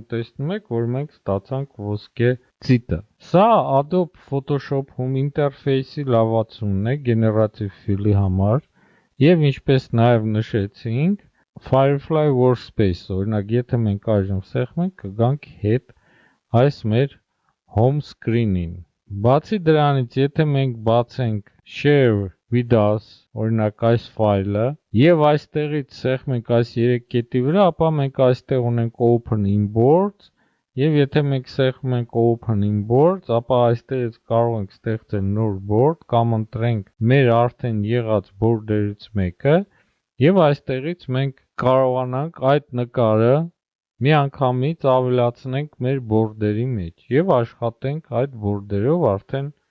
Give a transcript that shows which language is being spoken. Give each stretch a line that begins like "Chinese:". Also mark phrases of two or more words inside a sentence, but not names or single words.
Armenian: տեսնում եք, որ մենք ստացանք ոսկե ցիտը։ Սա Adobe Photoshop-ում ինտերֆեյսի լավացումն է Generative Fill-ի համար եւ ինչպես նաեւ նշեցինք, Firefly Workspace, օրինակ եթե մենք այժմ սեղմենք, կգանք հետ այս մեր
English: home screen-
Armenian: ին։ Բացի դրանից, եթե մենք բացենք Share with us, օրինակ այս ֆայլը, եւ այստեղից սեղմենք այս 3 կետի վրա, ապա մենք այստեղ ունենք Open Imports, եւ եթե մենք սեղմում ենք Open Imports, ապա այստեղից կարող ենք ստեղծել նոր board կամ ընտրենք մեր արդեն եղած board-երից մեկը, եւ այստեղից մենք կարողանանք այդ նկարը միանգամից ավելացնենք մեր board-երի մեջ եւ աշխատենք այդ board-երով արդեն